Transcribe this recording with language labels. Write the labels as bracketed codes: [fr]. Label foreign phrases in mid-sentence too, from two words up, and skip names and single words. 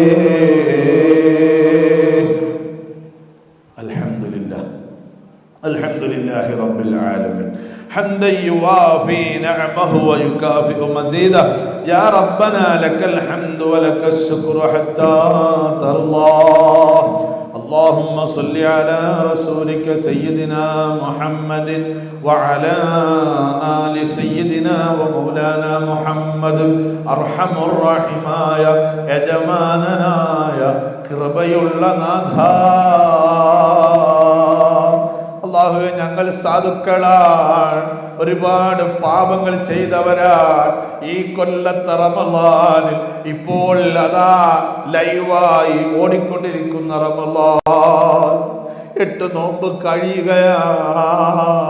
[ar] الحمد لله رب العالمين حمدا يوافي نعمه ويكافئ مزيده يا ربنا لك الحمد ولك الشكر حتى ترضى. اللهم صل على رسولك سيدنا محمد وعلى آل سيدنا ومولانا محمد أرحم الراحماയ [ml] യജമാനനായ കൃപയുള്ള നാഥ. അല്ലാഹുവേ, ഞങ്ങൾ സാധുക്കളാണ്, ഒരുപാട് പാപങ്ങൾ ചെയ്തവരാണ്. ഈ കൊല്ലത്തെ റമളാനിൽ ഇപ്പോൾ അതാ ലൈവായി ഓടിക്കൊണ്ടിരിക്കുന്ന റമളാൻ 8 നോമ്പ് കഴിയുകയാണ്.